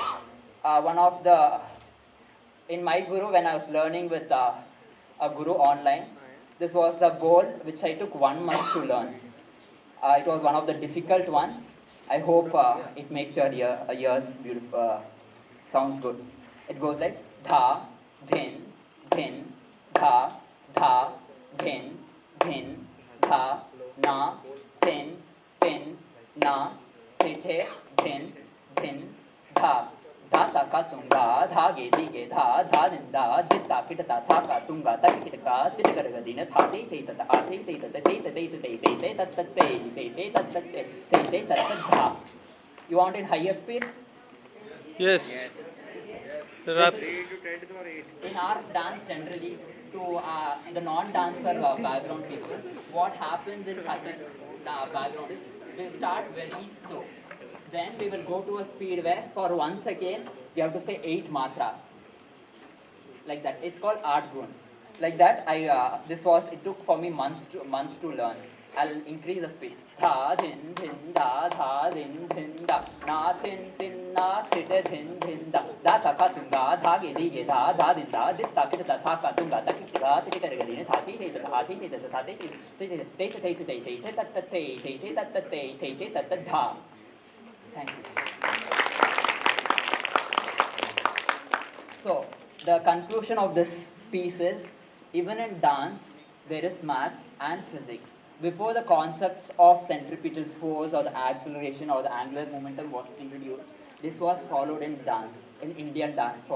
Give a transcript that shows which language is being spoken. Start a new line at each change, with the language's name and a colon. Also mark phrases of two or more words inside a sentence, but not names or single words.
English: One of the, in my guru, when I was learning with a guru online, this was the bowl which I took 1 month to learn. It was one of the difficult ones. I hope it makes your ears beautiful, sounds good. It goes like dha, dhin, dhin, dha, dha, dhin, dhin, dha, na, tin, tin, na, the, dhin, dhin, dha. Dha ta ka tunga, dha ge di ge dha, dha din da, dit ta kita ta tha ka tunga, ta ki kita ka, tit ka ga di na tha te te ta ta a te te ta te te te te te te ta ta te te te ta ta te te te ta ta dha. You want in higher speed? Yes. 3 into 10 to the power 8. In our dance generally, to the non-dancer background people, what happens in Kathak background is we start very slow. Then we will go to a speed where for 1 second you have to say 8 matras. Like that. It's called art gun. Like that, it took for me months to learn. I'll increase the speed. Tha din din da, tha din din da, na tin tin na, tite din din da, da ta ka tunga, dha ge di ge da, dha din da, dit ta kita ta tha ka tunga, ta ki ga, tite ka ga di ne, tha ti te ta, ha ti te ta, tha te te te te te te te te te ta ta te te te ta ta te te te ta ta dha. Thank you. So, the conclusion of this piece is, even in dance, there is maths and physics. Before the concepts of centripetal force or the acceleration or the angular momentum was introduced, this was followed in dance, in Indian dance form.